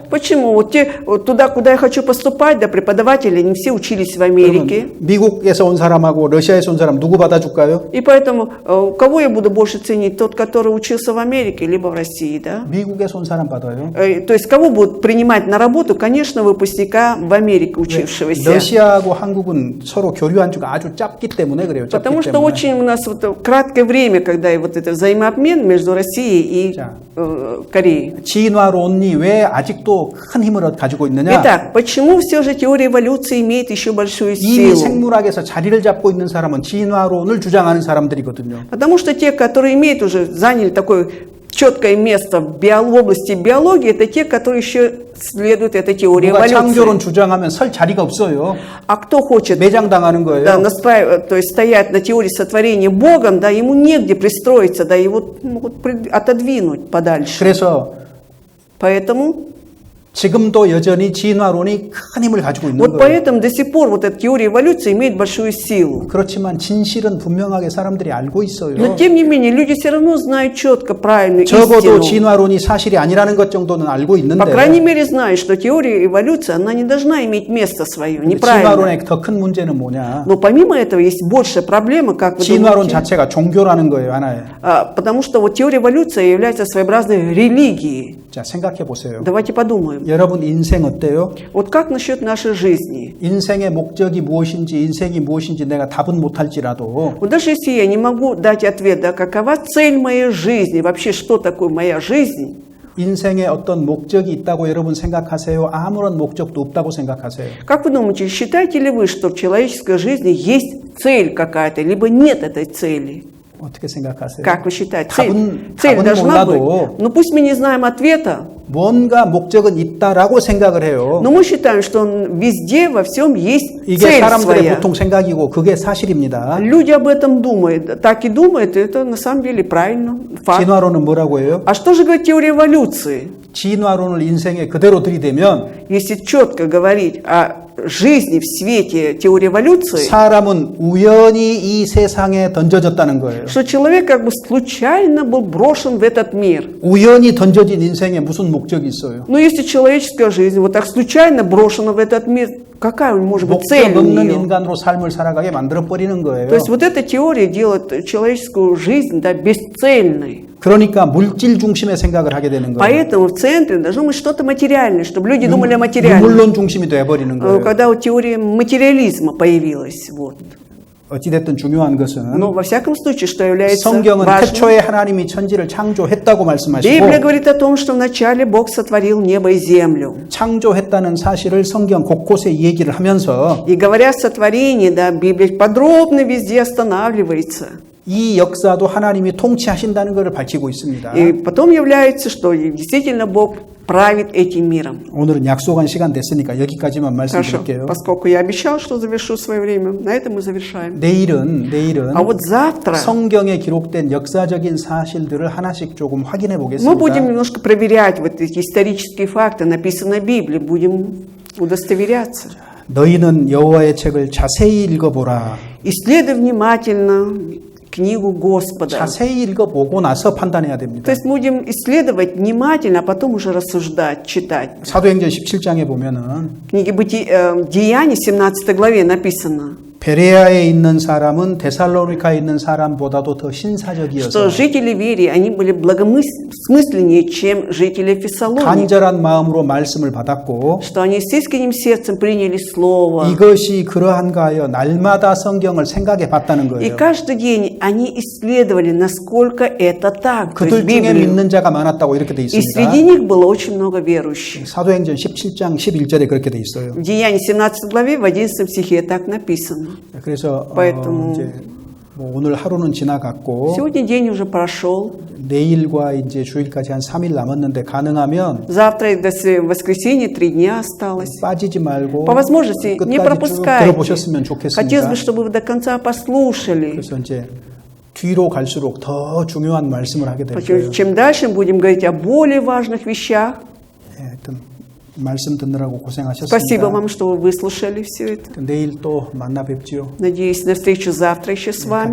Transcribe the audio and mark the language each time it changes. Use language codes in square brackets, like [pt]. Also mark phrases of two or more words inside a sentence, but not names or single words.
[ru] Почему? Вот туда, куда я хочу поступать, да, преподаватели, они все учились в Америке. [ko] 그러면 미국에서 온 사람하고 러시아에서 온 사람 누구 받아줄까요? [ru] И поэтому, кого я буду больше ценить? Тот, который учился в Америке, либо в России, да? [ko] 미국에서 온 사람 받아요. [ru] То есть, кого будут принимать на работу? Конечно, выпускника в Америке учившегося. [ko] 러시아하고 한국은 서로 교류한 지가 아주 짧기 때문에 그래요. 짧기 [ru] Потому что [ko] 때문에. [ru] очень у нас вот краткое время, когда и вот это взаимообмен между Россией и [ko] 자. [ru] Кореей. [ko] 진화론이 왜 아직도 큰 힘을 가지고 있느냐? [ru] Итак, почему все же теория эволюции имеет еще большую [ko] 이미 [ru] силу? [ko] 생물학에서 자리를 잡고 있는 사람은 진화론을 주장하는 사람들이거든요. [ru] Потому что те, которые имеют уже, заняли такое четкое место в области биологии, это те, которые еще следуют этой теории [ko] 누가 창조론 [ru] эволюции. [ko] 주장하면 설 자리가 없어요. [ru] А кто хочет [ko] 매장당하는 거예요. [ru] да, то есть стоять на теории сотворения Богом, да, ему негде пристроиться, да, его могут отодвинуть подальше. [ko] 그래서 [ru] Поэтому [ko] 지금도 여전히 진화론이 큰 힘을 가지고 있는 [ru] вот [ko] 거예요. [ru] поэтому до сих пор вот эта теория эволюции имеет большую силу. [ko] 그렇지만 진실은 분명하게 사람들이 알고 있어요. [ru] Но тем не менее люди все равно знают четко правильную [ko] 적어도 [ru] истину. [ko] 진화론이 사실이 아니라는 것 정도는 알고 [ru] По [ko] 있는데 [ru] крайней мере знают, что теория эволюции, она не должна иметь место свое, неправильно. [ko] 진화론의 더 큰 문제는 뭐냐? [ru] Но помимо этого есть большая проблема, как вы [ko] 진화론 [ru] думаете? [ko] 자체가 종교라는 거예요, 하나의. [ru] Потому что вот теория эволюции является своеобразной религией. [ko] 자, 생각해 보세요. [ru] Давайте подумаем. [ko] 여러분 인생 어때요? [ru] Вот как насчет нашей жизни? [ko] 인생의 목적이 무엇인지, 인생이 무엇인지 내가 답은 못할지라도 [ru] Вот даже если я не могу дать ответ, да, какова цель моей жизни, вообще что такое моя жизнь, [ko] 인생에 어떤 목적이 있다고 여러분 생각하세요? 아무런 목적도 없다고 생각하세요? [ru] как вы думаете, считаете ли вы, что в человеческой жизни есть цель какая-то, либо нет этой цели? [ko] 어떻게 생각하세요? [ru] Как вы считаете? [ko] 답은 [ru] Цель должна быть. [ko] 몰라도 [ru] Но пусть мы не знаем ответа, [ko] 뭔가 목적은 있다라고 생각을 해요. [ru] но мы считаем, что везде, во всем есть [ko] 이게 [ru] цель [ko] 사람들의 [ru] своя. [ko] 보통 생각이고 그게 사실입니다. [ru] Люди об этом думают, так и думают, и это на самом деле правильно, факт. [ko] 진화론은 뭐라고 해요? [ru] А что же говорит теория эволюции? [ko] 진화론을 인생에 그대로 들이대면 [ru] Если четко говорить о жизни в свете теории эволюции, [ko] 사람은 우연히 이 세상에 던져졌다는 거예요. [ru] что человек как бы случайно был брошен в этот мир. [ko] 우연히 던져진 인생에 무슨 목적이 있어요? [ru] Но если человеческая жизнь вот так случайно брошена в этот мир, какая может быть цель [ko] 목적 [ru] у [ko] 없는 [ru] нее? [ko] 인간으로 삶을 살아가게 만들어 버리는 거예요. [ru] То есть вот эта теория делает человеческую жизнь, да, бесцельной. [ko] 그러니까 물질 중심의 생각을 하게 되는 거예요. [ru] Поэтому в центре должно быть что-то материальное, чтобы люди думали о материальном. [ko] 유물론 중심이 돼버리는 거예요. [ru] Когда вот теория материализма появилась, вот. [ko] 어찌됐든 중요한 것은 [ru] Но во всяком случае, что является [ko] 성경은 [ru] важным, [ko] 태초에 하나님이 천지를 창조했다고 말씀하시고 [ru] Библия говорит о том, что вначале Бог сотворил небо и землю. [ko] 창조했다는 사실을 성경 곳곳에 얘기를 하면서 [ru] И говоря о сотворении, да, Библия подробно везде останавливается. [ko] 이 역사도 하나님이 통치하신다는 것을 밝히고 있습니다. [ru] И потом является, что действительно Бог правит этим миром. [ko] 오늘은 약속한 시간 됐으니까 여기까지만 [ru] Хорошо, [ko] 말씀드릴게요. [ru] поскольку я обещал, что завершу свое время, на этом мы завершаем. [ko] 내일은 [ru] А вот завтра [ko] 성경에 기록된 역사적인 사실들을 하나씩 조금 확인해 [ru] мы [ko] 보겠습니다. [ru] будем немножко проверять вот эти исторические факты, написанные в Библии, будем удостоверяться. [ko] 너희는 여호와의 책을 자세히 읽어보라. [ru] Исследуй внимательно книгу Господа. [ko] 자세히 읽어보고 나서 판단해야 [ru] То [ko] 됩니다. [ru] есть будем исследовать внимательно, а потом уже рассуждать, читать. [ko] 사도행전 17장에 보면은 [ru] В книге Деяний, 17 главе написано, [ko] 베레아에 있는 사람은 데살로니카에 있는 사람보다도 더 신사적이어서 [ru] что жители Верии, они были благомысленнее, чем жители Фессалоники, [ko] 간절한 마음으로 말씀을 받았고 [ru] что они с искренним сердцем приняли Слово. [ko] 이것이 그러한가 하여 날마다 성경을 생각해 봤다는 [ru] И [ko] 거예요. [ru] каждый день они исследовали, насколько это так. То есть [ko] 그들 중에 [ru] Библию. [ko] 믿는 자가 많았다고 이렇게 돼 [ru] И [ko] 있습니다. [ru] среди них было очень много верующих. [ko] 사도행전 17장 11절에 그렇게 돼 있어요. [ru] В Деянии 17 главе, в 11 стихе так написано. [ko] 그래서 [ru] поэтому [ko] 이제 뭐 오늘 하루는 지나갔고 [ru] Сегодня день уже прошел. [ko] 내일과 이제 주일까지 한 3일 남았는데 가능하면 [ru] Завтра и до воскресенья 3 дня осталось. [ko] 빠지지 말고 [ru] По возможности не [ko] 끝까지 쭉 [ru] пропускайте. [ko] 들어보셨으면 좋겠습니다. [ru] Хотелось бы, чтобы вы до конца послушали. [ko] 그래서 이제 뒤로 갈수록 더 중요한 말씀을 하게 될 거예요. [ru] Чем дальше мы будем говорить о более важных вещах, [ko] 예, 하여튼 말씀 듣느라고 고생하셨습니다. [ru] Спасибо вам, что вы выслушали все это. [ko] 내일 또 만나 뵙지요. [ru] Надеюсь, на встречу завтра еще с вами.